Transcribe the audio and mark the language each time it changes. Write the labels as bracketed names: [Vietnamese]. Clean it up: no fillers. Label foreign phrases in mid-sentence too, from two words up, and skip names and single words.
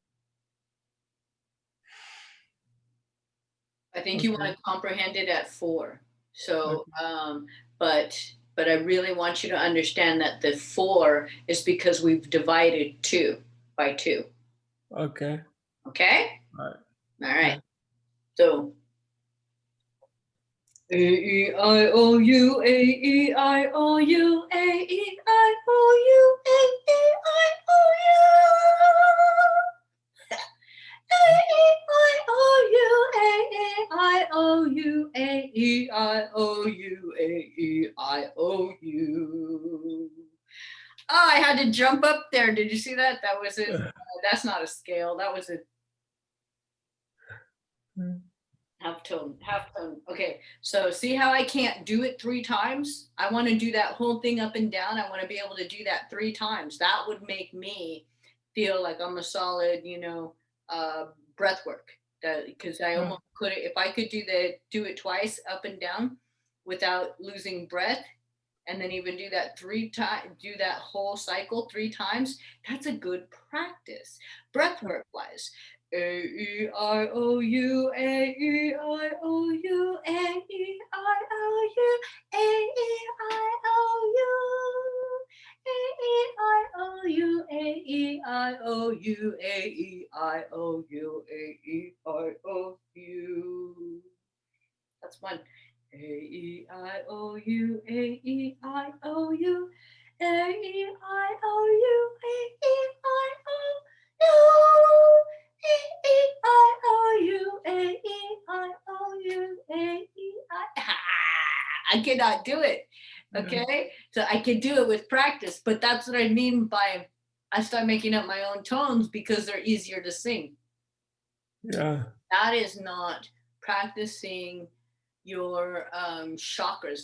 [English] I think you want Okay. to comprehend it at 4. So, Okay. but I really want you to understand that the 4 is because we've divided 2 by 2. Okay. Okay? All right. All right. Yeah. So A-E-I-O-U, A-E-I-O-U, A-E-I-O-U, A-E-I-O-U, A-E-I-O-U, A-E-I-O-U, A-E-I-O-U. Oh, I had to jump up there. Did you see that? That was it. That's not a scale. That was a half tone, half tone. Okay, so see how I can't do it 3 times? I want to do that whole thing up and down. I want to be able to do that 3 times. That would make me feel like I'm a solid, breath work. That, because I Yeah. almost could, if I could do it twice up and down without losing breath, and then even do that 3 times, do that whole cycle 3 times. That's a good practice, breath work wise. A-E-I-O-U, A-E-I-O-U, A-E-I-O-U, A-E-I-O-U, A-E-I-O-U, A-E-I-O-U, A-E-I-O-U, A-E-I-O-U. That's one. A-E-I-O-U, A-E-I-O-U, A-E-I-O-U, A-E-I-O-U, A-E-I-O-U, A-E-I-O-U, A-E-I. I cannot do it. Yeah. Okay, so I can do it with practice, but that's what I mean by I start making up my own tones because they're easier to sing. Yeah. That is not practicing your chakras.